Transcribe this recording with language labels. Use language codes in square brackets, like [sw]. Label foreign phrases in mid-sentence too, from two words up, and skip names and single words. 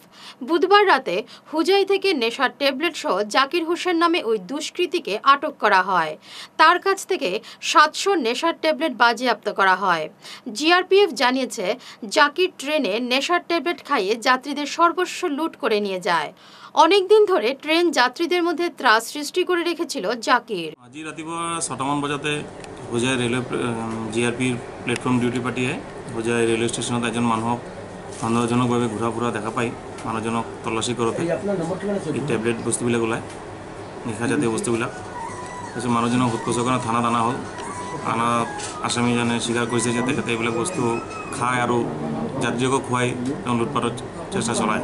[bn] বুধবার রাতে হুজাই থেকে নেশার ট্যাবলেট সহ জাকির হোসেন নামে ওই দুষ্কৃতীকে আটক করা হয়। তার কাছ থেকে 700 নেশার ট্যাবলেট বাজেয়াপ্ত করা হয়। জিআরপিএফ জানিয়েছে, জাকির ট্রেনে নেশার ট্যাবলেট খাইয়ে যাত্রীদের সর্বস্ব লুট করে নিয়ে যায়। অনেকদিন ধরে ট্রেন যাত্রীদের মধ্যে ত্রাস সৃষ্টি করে রেখেছিল জাকির। [as] আজি ৰাতিপুৱা 6টামান বজাতে হোজাই ৰেলৱে জিআৰপিৰ [en] platform duty [as] পাতিয়ে হোজাই ৰেলৱে ষ্টেচনত এজন মানুহক সন্দেহজনকভাৱে ঘূৰা ফুৰা দেখা পাই মানুহজনক তল্লাচী কৰোঁতে এই টেবলেট বস্তুবিলাক ওলায়, নিশাজাতীয় বস্তুবিলাক। তাৰপিছত মানুহজনক সোধপোছ কাৰণে থানাত অনা হ'ল। থানাত আসামীজনে স্বীকাৰ কৰিছে যে তেখেতে এইবিলাক বস্তু খায় আৰু যাত্ৰীকো খুৱাই তেওঁ লুটপাটৰ চেষ্টা চলায়।